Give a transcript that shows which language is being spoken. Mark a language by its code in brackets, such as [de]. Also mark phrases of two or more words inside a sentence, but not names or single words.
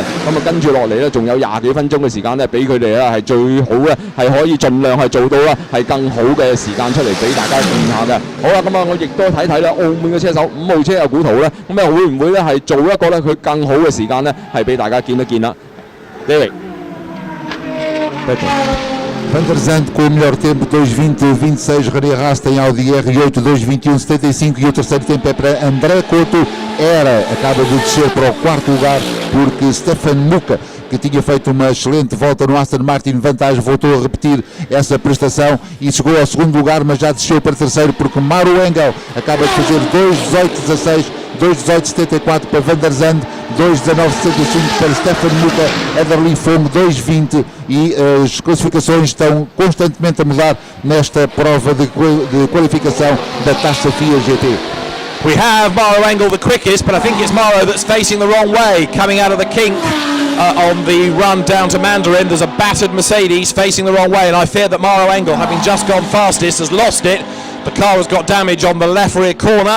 [yue] 咁啊跟住落嚟咧，仲有20幾分鐘嘅時間咧，俾佢哋咧係最好咧係可以盡量係做到啦係更好嘅時間出嚟俾大家見下嘅。好啦，咁啊我亦都睇睇啦，澳門嘅車手5號車嘅古圖咧，咁啊會唔會咧係做一個咧佢更好嘅時間咧，係俾大家見一見啦。David。 [pt] Van der Zande com o melhor tempo, 2:20.26, René Rast em Audi R8, 2:21.75 e o terceiro tempo é para André Couto. Acaba de descer para o quarto lugar porque Stefan Mucker, que tinha feito uma excelente volta no Aston Martin vantagem, voltou a repetir essa prestação e chegou ao segundo lugar, mas já desceu para terceiro porque Mauro Engel acaba de fazer 2:18.16, 2:18.74 para Van der Zande, 2:19:65 para Stefan Muka, Ederly Fong 2:20 e as classificações estão constantemente a mudar nesta prova de qualificação da Taça FIA GT. [en] We have Mauro Engel the quickest, but I think it's Mauro that's facing the wrong way, coming out of the kink on the run down to Mandarin. There's a battered Mercedes facing the wrong way, and I fear that Mauro Engel, having just gone fastest, has lost it. The car has got damage on the left rear corner.